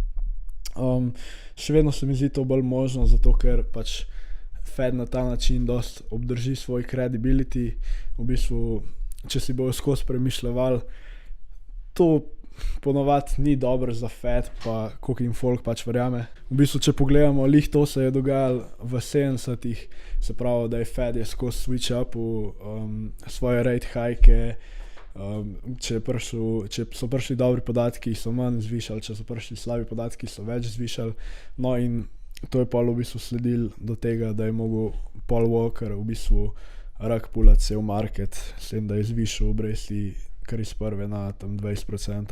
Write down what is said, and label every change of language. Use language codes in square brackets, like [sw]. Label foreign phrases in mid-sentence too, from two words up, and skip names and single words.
[sl] Še vedno se mi zdi to bolj možno, zato ker pač Fed na ta način dost obdrži svoj credibility, v bistvu, če si bojo skozi premišljevali, to ponovadi ni dobro za Fed, pa koliko jim folk pač verjame. V bistvu, če pogledamo, to se je dogajalo v 70-ih, se pravi, da je Fed skozi [en] switch up [sl] svoje [en] rate hike, [sl] če so prišli dobri podatki, so manj zvišali, če so prišli slabi podatki, so več zvišali. No in to je pol v bistvu sledil do tega, da je mogel Paul Volcker v bistvu [en] rug pullati [sl] cel market, s tem, da je zvišal obresti kar iz prve na tam 20%.